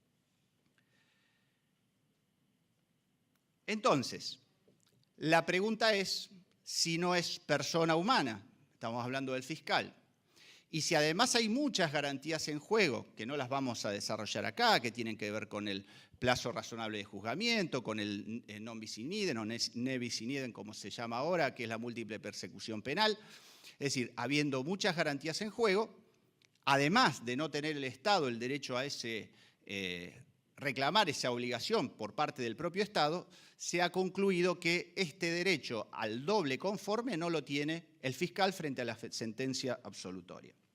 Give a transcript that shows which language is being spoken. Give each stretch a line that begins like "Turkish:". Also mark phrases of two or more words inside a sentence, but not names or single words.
Spanish: Entonces, la pregunta es si no es persona humana, estamos hablando del fiscal, y si además hay muchas garantías en juego, que no las vamos a desarrollar acá, que tienen que ver con el plazo razonable de juzgamiento, con el
Latin: non bis in idem
Spanish: o
Latin: ne bis in idem,
Spanish: como se llama ahora, que es la múltiple persecución penal. Es decir, habiendo muchas garantías en juego, además de no tener el Estado el derecho a reclamar esa obligación por parte del propio Estado, se ha concluido que este derecho al doble conforme no lo tiene el fiscal frente a la sentencia absolutoria.